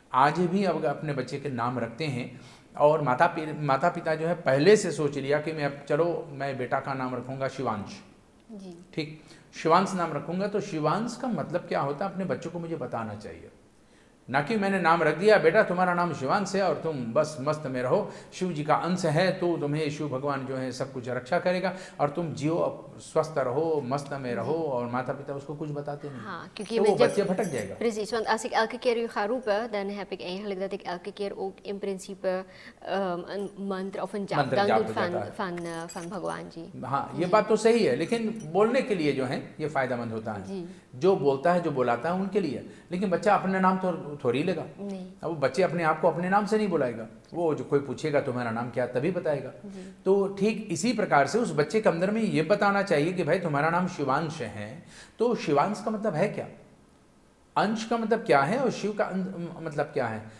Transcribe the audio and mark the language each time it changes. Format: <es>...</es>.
<hi>आज भी अब अपने बच्चे के नाम रखते हैं, और माता पिता जो है पहले से सोच लिया कि मैं अब चलो मैं बेटा का नाम रखूँगा शिवांश, ठीक, शिवांश नाम रखूंगा, तो शिवांश का मतलब क्या होता है अपने बच्चों को मुझे बताना चाहिए, ना कि मैंने नाम रख दिया बेटा तुम्हारा नाम शिवांश है और तुम बस मस्त में रहो, शिव जी का अंश है तो तुम्हें शिव भगवान जो है सब कुछ रक्षा करेगा और तुम जियो, स्वस्थ रहो, मस्त में रहो, और माता पिता उसको कुछ बताते नहीं। हाँ, क्योंकि तो वो बच्चे भटक जाएगा।</hi> <nl>Precies, want als ik elke keer u ga roepen, dan heb ik eigenlijk dat ik elke keer ook in principe een mantra of een jap dan doe van भगवान जी।</nl> <hi>हाँ, ये बात तो सही है, लेकिन बोलने के लिए जो है ये फायदेमंद होता है, जो बोलता है जो बुलाता है उनके लिए, लेकिन बच्चा अपने नाम तो थोड़ी लेगा। अब बच्चे अपने आप को अपने नाम से नहीं बुलाएगा, वो जो कोई पूछेगा तुम्हारा नाम क्या तभी बताएगा। तो ठीक इसी प्रकार से उस बच्चे के अंदर में ये बताना चाहिए कि भाई तुम्हारा नाम शिवांश है, तो शिवांश का मतलब है क्या, अंश का मतलब क्या है, और शिव का मतलब क्या है।</hi>